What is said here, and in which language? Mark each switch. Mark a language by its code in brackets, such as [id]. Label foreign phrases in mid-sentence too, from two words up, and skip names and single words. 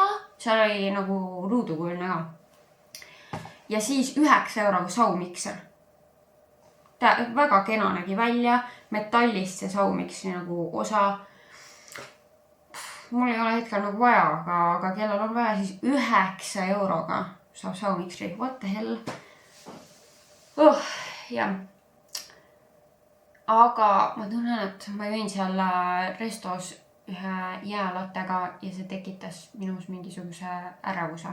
[et] Seal oli nagu ruudukujuline ka. Ja siis 9 euroga saumikser. Ta väga kena nägi välja, metallist see saumiksi nagu osa. Mul ei ole hetkel nagu vaja, aga kellel on vaja, siis 9 euroga saab saumiksri. [en] What the hell? [et] Jah. Aga ma tunnen, et ma jõin seal restos ühe jäälattega ja see tekitas minus mingisuguse ärevuse.